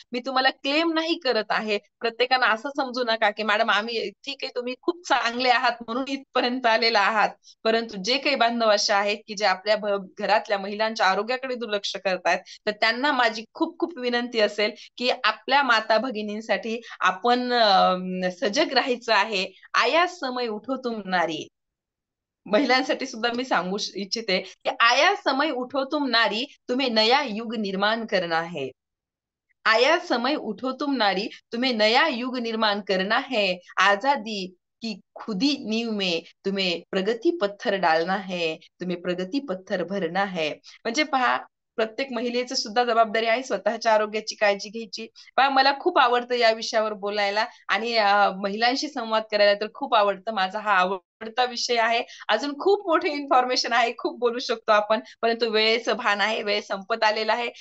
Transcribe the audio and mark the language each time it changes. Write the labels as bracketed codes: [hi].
[mr] मी तुम्हाला क्लेम नाही करत आहे. प्रत्येकानं असं समजू नका, की मॅडम आम्ही ठीक आहे, तुम्ही खूप चांगले आहात म्हणून इथपर्यंत आलेला आहात. परंतु जे काही बांधव असे आहेत, की जे आपल्या घरातल्या महिलांच्या आरोग्याकडे दुर्लक्ष करतायत, तर त्यांना माझी खूप खूप विनंती असेल, की आपल्या माता भगिनींसाठी आपण सजग राहायचं आहे. [hi] आया समय उठो तुम नारी. [mr] महिलांसाठी सुद्धा मी सांगू इच्छिते, की [hi] आया समय उठो तुम नारी, तुम्हें नया युग निर्माण करना है. आया समय उठो तुम नारी, तुम्हें नया युग निर्माण करना है. आजादी की खुदी नींव में तुम्हें प्रगति पत्थर डालना है, तुम्हें प्रगति पत्थर भरना है. [mr] म्हणजे पहा, प्रत्येक महिलेची सुद्धा जबाबदारी आहे स्वतःच्या आरोग्याची काळजी घ्यायची. पहा, मला खूप आवडतं या विषयावर बोलायला आणि महिलांशी संवाद करायला तर खूप आवडतं. माझा हा आवडता विषय आहे. अजून खूप मोठी इन्फॉर्मेशन आहे, खूप बोलू शकतो आपण, परंतु वेळेचं भान आहे, वेळ संपत आलेला आहे.